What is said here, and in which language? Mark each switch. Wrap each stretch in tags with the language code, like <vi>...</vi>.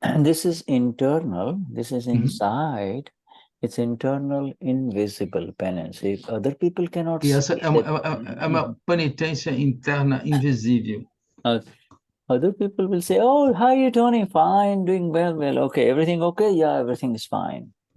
<en>This is internal, this is inside. It's internal, invisible penance. If other people cannot see.</en> <pt>Essa é uma penitência interna invisível.</pt> <en>Other people will say, "Oh, how are you, Tony? Fine, doing well. Okay, everything okay? Yeah, everything is fine."</en>